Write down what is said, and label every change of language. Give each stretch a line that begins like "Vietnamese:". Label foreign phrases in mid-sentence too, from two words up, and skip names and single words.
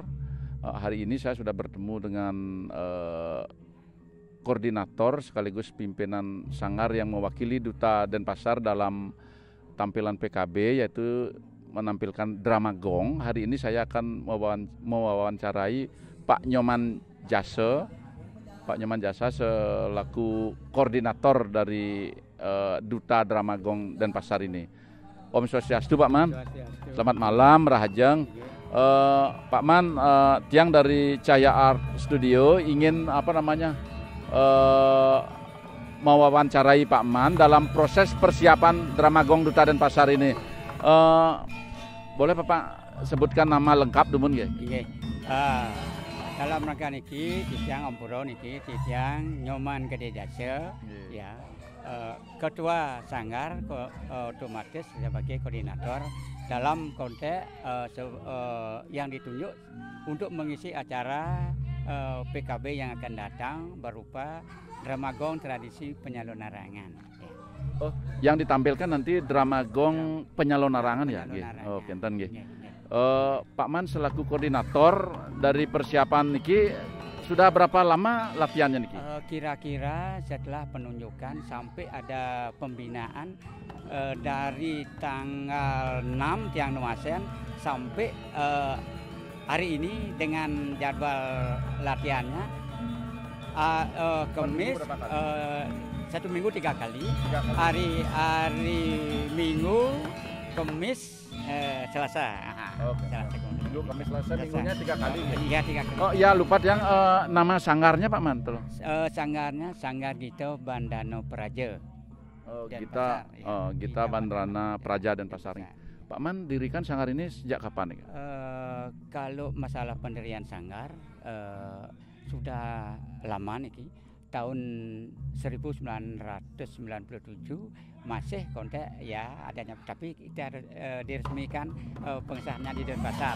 Indonesian: Hari ini saya sudah bertemu dengan koordinator sekaligus pimpinan sanggar yang mewakili Duta Denpasar dalam tampilan PKB, yaitu menampilkan Dramagong. Hari ini saya akan mewawancarai Pak Nyoman Jasa. Pak Nyoman Jasa selaku koordinator dari Duta Dramagong Denpasar ini.
Balinese: Om Swastiastu Pak Man.
Indonesian: Selamat malam Rahajeng. Pak Man, tiang dari Cahya Art Studio ingin mewawancarai Pak Man dalam proses persiapan Dramagong Duta Denpasar ini. Boleh Bapak sebutkan nama lengkap
Balinese: dumun nggih?
Indonesian: Nggih.
Balinese: Dalam rangka niki titiang ampura niki titiang Nyoman Gede Jasa ya.
Indonesian: Ketua sanggar otomatis sebagai koordinator dalam konteks yang ditunjuk untuk mengisi acara PKB yang akan datang berupa Dramagong tradisi penyalon larangan. Ya. Oh, yang ditampilkan nanti drama gong penyalon larangan ya?
Balinese: Oh, kenten nggih.
Indonesian: Pak Man selaku koordinator dari persiapan niki sudah berapa lama latihannya niki? Kira-kira setelah penunjukan sampai ada pembinaan dari tanggal 6 Tiang Nuasen sampai hari ini dengan jadwal latihannya Kamis 1 minggu 3 kali. Hari Minggu, Kamis, Selasa. Minggu, Kamis, Selasa, minggunya 3 kali. Iya 3 kali. Oh ya, lupa yang nama sanggarnya Pak Man. Sanggarnya Sanggar Gita Bandana Praja. Gita Bandana Praja dan Pasarnya. Pak Man dirikan sanggar ini sejak kapan? Kalau masalah pendirian sanggar sudah lama nih, tahun 1997 masih kontak ya adanya, tapi kita diresmikan pengesahannya di Denpasar.